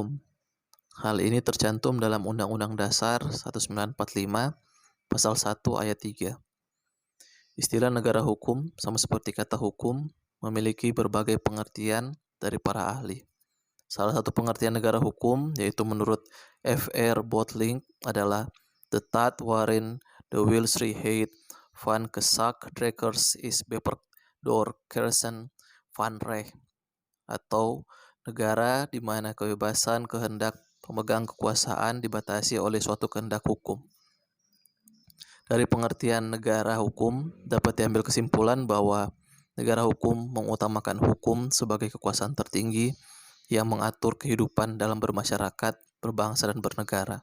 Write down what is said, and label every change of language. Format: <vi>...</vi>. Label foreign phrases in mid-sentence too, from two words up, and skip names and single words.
<id>Hal ini tercantum dalam Undang-Undang Dasar 1945 Pasal 1 Ayat 3. Istilah negara hukum, sama seperti kata hukum, memiliki berbagai pengertian dari para ahli. Salah satu pengertian negara hukum, yaitu menurut F.R.</id> <nl>Bottling, adalah the Tat waarin de Wilsvrijheid van gezagsdragers is beperkt door kersen van recht,</nl> <id>atau negara di mana kebebasan kehendak pemegang kekuasaan dibatasi oleh suatu kehendak hukum. Dari pengertian negara hukum dapat diambil kesimpulan bahwa negara hukum mengutamakan hukum sebagai kekuasaan tertinggi yang mengatur kehidupan dalam bermasyarakat, berbangsa, dan bernegara.</id>